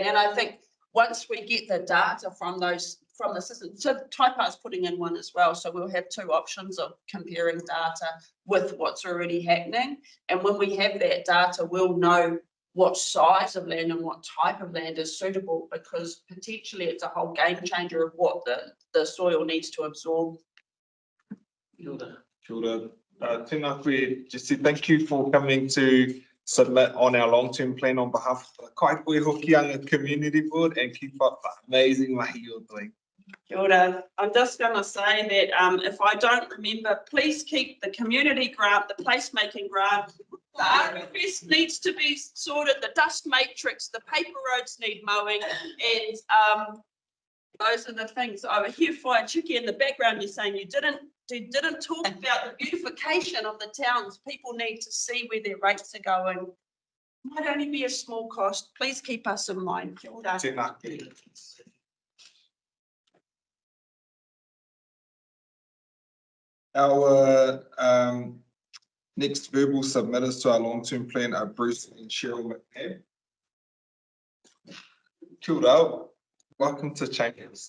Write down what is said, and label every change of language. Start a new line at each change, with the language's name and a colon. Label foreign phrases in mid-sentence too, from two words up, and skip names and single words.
English: And I think once we get the data from the system, so Taipa's putting in one as well. So we'll have 2 options of comparing data with what's already happening. And when we have that data, we'll know what size of land and what type of land is suitable, because potentially it's a whole game changer of what the soil needs to absorb.
Māori: Kia ora. Tēnā koe,
English: Jesse, thank you for coming to submit on our long-term plan on behalf of the Kaikohe Hokianga Community Board, and keep up the amazing mahi you're doing.
Māori: Kia ora.
English: I'm just going to say that if I don't remember, please keep the community grant, the placemaking grant. The RFS needs to be sorted, the dust matrix, the paper roads need mowing, and those are the things. I hear Fire Chicky in the background, you're saying you didn't talk about the beautification of the towns. People need to see where their rates are going. Might only be a small cost. Please keep us in mind.
Māori: Kia ora. Tēnā koe.
English: Our next verbal submitters to our long-term plan are Bruce and Cheryl McNabb.
Māori: Kia ora.
English: Welcome to Chambers.